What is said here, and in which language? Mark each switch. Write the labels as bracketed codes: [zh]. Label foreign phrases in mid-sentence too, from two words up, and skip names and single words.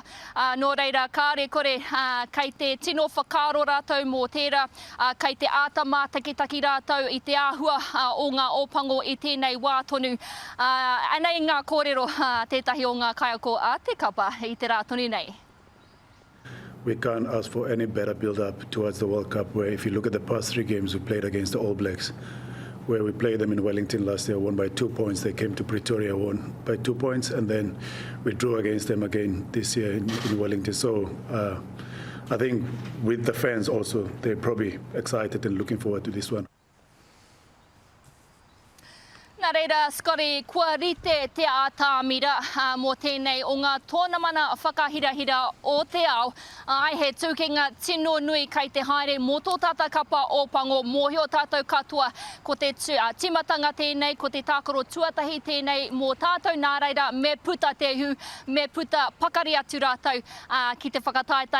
[mi] Nō reira, kāre kore kei te tino whakaaro rātou mō tērā, kei te ātama takitaki rātou i te āhua o ngā ōpango i tēnei wā tonu. Anei ngā kōrero tētahi o ngā kaiako a te kapa i te rā tonu nei. [en] We can't ask for any better build-up towards the World Cup, where if you look at the past 3 games we played against the All Blacks, where we played them in Wellington last year, won by 2 points. They came to Pretoria, won by 2 points, and then we drew against them again this year in Wellington. So I think with the fans also, they're probably excited and looking forward to this one. [mi] Nā reira, Scotty, kua rite te ātāmira mō tēnei o ngā tōnamana whakahirahira o te ao. Ai he tūkinga tino nui kei te haere mō tō tātou kapa ōpango, mōhio tātou katoa ko te timatanga tēnei, ko te tākaro tuatahi tēnei mō tātou nā reira me puta te hu, me puta pakari atu rātou ki te whakataitai.